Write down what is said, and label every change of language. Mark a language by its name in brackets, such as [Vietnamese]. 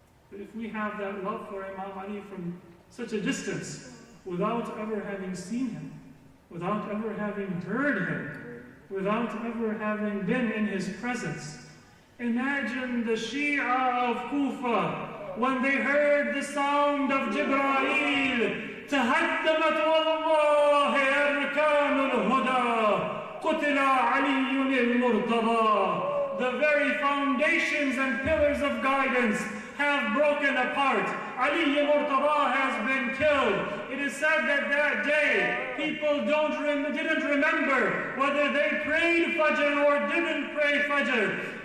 [English] But if we have that love for Imam Ali from such a distance, without ever having seen him, without ever having heard him, without ever having been in his presence, imagine the Shia of Kufa when they heard the sound of Jibreel. [Arabic] تهدمت والله أركان الهدى قتل علي المرتضى. [English] The very foundations and pillars of guidance have broken apart. Ali Murtada has been killed. It is said that that day people didn't remember whether they prayed Fajr or didn't pray Fajr.